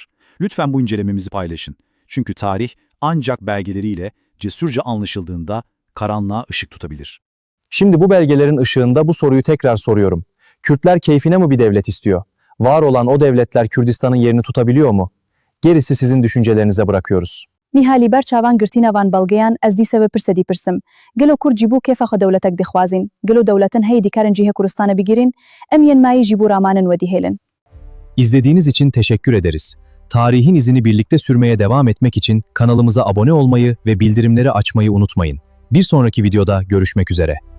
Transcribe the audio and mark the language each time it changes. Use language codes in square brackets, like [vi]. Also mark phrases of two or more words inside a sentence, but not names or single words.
[tr] Lütfen bu incelememizi paylaşın. Çünkü tarih ancak belgeleriyle cesurca anlaşıldığında karanlığa ışık tutabilir. Şimdi bu belgelerin ışığında bu soruyu tekrar soruyorum. Kürtler keyfine mi bir devlet istiyor? Var olan o devletler Kürdistan'ın yerini tutabiliyor mu? Gerisi sizin düşüncelerinize bırakıyoruz. [ku] Nihali ber çavan girtina van belgeyan ez dîse ve pirse dîpirsim. Gelo Kurd jî bû kêfa xwe dewletek dixwazin. Gelo dewletin hey dikarin cihê Kurdistanê bigirin, em yên mayî jî bû ramanin ve dîhêlin. [tr] İzlediğiniz için teşekkür ederiz. Tarihin izini birlikte sürmeye devam etmek için kanalımıza abone olmayı ve bildirimleri açmayı unutmayın. Bir sonraki videoda görüşmek üzere.